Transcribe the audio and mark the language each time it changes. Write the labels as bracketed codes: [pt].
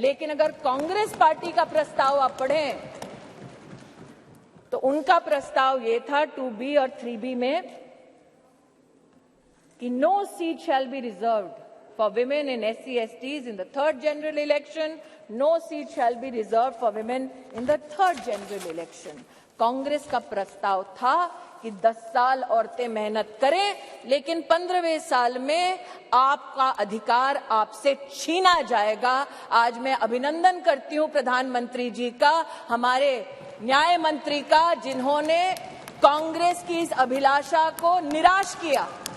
[hi] लेकिन अगर कांग्रेस पार्टी का प्रस्ताव आप पढ़ें तो उनका प्रस्ताव ये था 2B और 3B में कि [en] No seat shall be reserved for women in SC/STs in the third general election. No seat shall be reserved for women in the third general election. [hi] Congress का प्रस्ताव था कि 10 साल औरतें मेहनत करें, लेकिन 15वें साल में आपका अधिकार आपसे छीना जाएगा। आज मैं अभिनंदन करती हूं प्रधानमंत्री जी का, हमारे न्याय मंत्री का, जिन्होंने कांग्रेस की इस अभिलाषा को निराश किया।